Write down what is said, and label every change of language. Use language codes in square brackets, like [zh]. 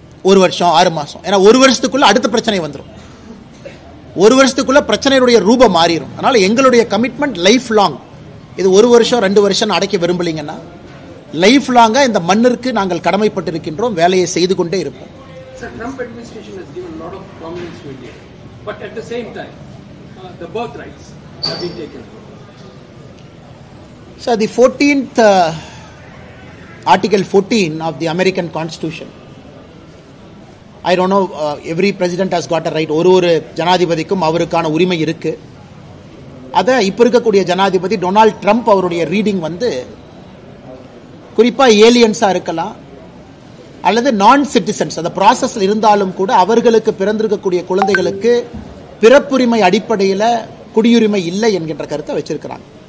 [ta] ஒரு வருஷம் 6 மாசம், ஏன்னா ஒரு வருஷத்துக்குள்ள அடுத்த பிரச்சனை வந்துடும். ஒரு வருஷத்துக்குள்ள பிரச்சனையுடைய ரூபம் மாறிடும். அதனால எங்களுடைய கமிட்மெண்ட் லைஃப் லாங். இது ஒரு வருஷம் 2 வருஷம் அடைக்க விரும்பலீங்கன்னா லைஃப் லாங்கா இந்த மண்ணிற்கு நாங்கள் கடமைப்பட்டிருக்கின்றோம், வேலையை செய்து கொண்டே இருப்போம். [en] Sir, Trump administration has given a lot of prominence to India, but at the same time, the birth rights have been taken. So the 14th Article 14 of the American Constitution, I don't know, every president has got a right. [ta] ஒரு ஜனாதிபதிக்கும் அவருக்கான உரிமை இருக்கு. அதை இப்ப இருக்கக்கூடிய ஜனாதிபதி Donald Trump அவருடைய reading வந்து குறிப்பா ஏலியன்ஸா இருக்கலாம் அல்லது நான் சிட்டிசன்ஸ் அந்த ப்ராசஸ்ல இருந்தாலும் கூட அவர்களுக்கு பிறந்திருக்கக்கூடிய குழந்தைகளுக்கு பிறப்புரிமை அடிப்படையில் குடியுரிமை இல்லை என்கின்ற கருத்தை வச்சிருக்கிறாங்க.